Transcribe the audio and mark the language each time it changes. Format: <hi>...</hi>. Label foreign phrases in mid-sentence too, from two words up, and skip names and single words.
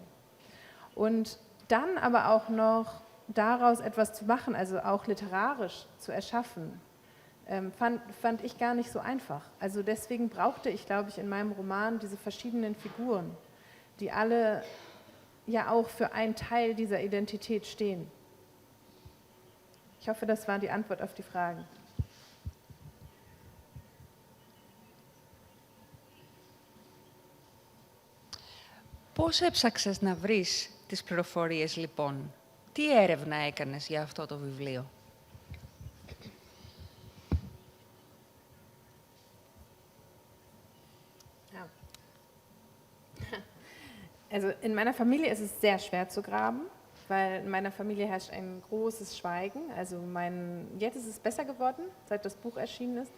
<de>Und dann aber auch noch daraus etwas zu machen, also auch literarisch zu erschaffen, fand ich gar nicht so einfach. Also deswegen brauchte ich, glaube ich, in meinem Roman diese verschiedenen Figuren, die alle ja auch für einen Teil dieser Identität stehen. Ich hoffe, das war die Antwort auf die Fragen.</de> <el>Πώς έψαξες να βρεις τις πληροφορίες, λοιπόν? Τι έρευνα έκανες για αυτό το βιβλίο?</el> <de>Also in meiner Familie ist es sehr schwer zu graben, weil in meiner Familie herrscht ein großes Schweigen. Also jetzt ist es besser geworden, seit das Buch erschienen ist.</de>